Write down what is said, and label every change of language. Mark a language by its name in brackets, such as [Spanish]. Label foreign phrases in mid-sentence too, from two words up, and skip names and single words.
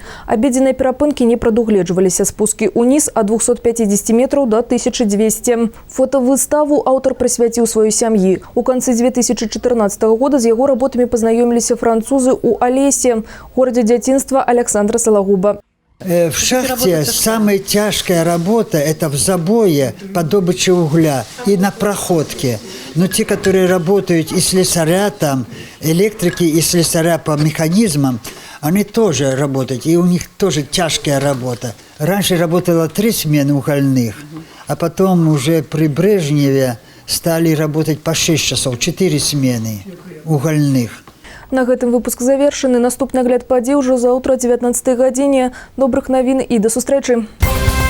[Belarusian] Абедзеныя перапынкі не прадугледжваліся. Спускі ўніз ад 250 метраў до 1200. Фотовыставу аўтар прысвяціў сваёй сям'і. У канцы 2014 года з яго работамі пазнаёміліся французы ў Алесе, горадзе дзяцінства Александра Салагуба. [Russian] В шахте самая тяжкая работа – это в забое по добыче угля и на проходке. Но те, которые работают и слесаря там, электрики и слесаря по механизмам, они тоже работают, и у них тоже тяжкая работа. Раньше работало 3 смены угольных, а потом уже при Брежневе стали работать по 6 часов, 4 смены угольных. [Belarusian] На гэтым выпуск завершаны. Наступны агляд падзей ужо заўтра о 19 гадзіне. Добрых навін і да сустрэчы.